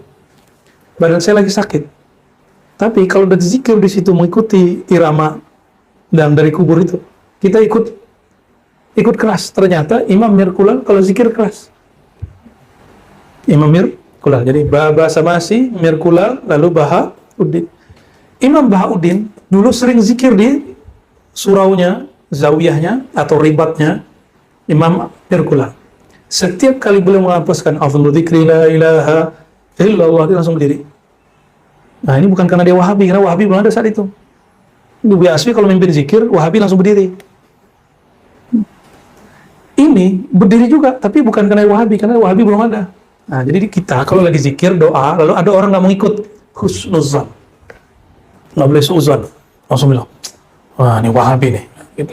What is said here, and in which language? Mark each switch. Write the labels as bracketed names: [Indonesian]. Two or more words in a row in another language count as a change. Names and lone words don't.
[Indonesian] Badan saya lagi sakit, tapi kalau udah zikir di situ mengikuti irama dan dari kubur itu, kita ikut keras. Ternyata Imam Mirkulal kalau zikir keras. Imam Mirkulal. Jadi Baba Samasi, Mirkulal, lalu Bahauddin. Imam Bahauddin dulu sering zikir di suraunya, zawiyahnya atau ribatnya Imam Mirkulal. Setiap kali beliau menghapuskan [Arabic] أفضل الذكر لا إله إلا الله, [Indonesian] dia langsung berdiri. Nah, ini bukan karena dia Wahabi, karena Wahabi belum ada saat itu. Bubi Asfi kalau mimpin zikir, Wahabi langsung berdiri. Ini berdiri juga, tapi bukan karena Wahabi, karena Wahabi belum ada. Nah, jadi kita kalau lagi zikir, doa, lalu ada orang nggak mau ikut, husnuzan, nggak boleh suuzan, langsung bilang, wah ini Wahabi nih, gitu.